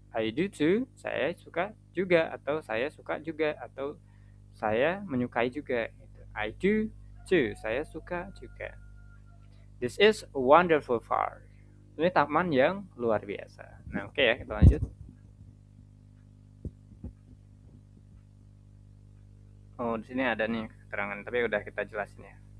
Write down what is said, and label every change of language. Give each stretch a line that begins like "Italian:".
English: I do too,
Indonesian: saya suka juga, atau saya suka juga, atau saya menyukai juga.
English: I do too,
Indonesian: saya suka juga.
English: This is a wonderful park.
Indonesian: Ini taman yang luar biasa. Nah, oke ya, kita lanjut. Oh, di sini ada nih keterangan, tapi udah kita jelasin ya.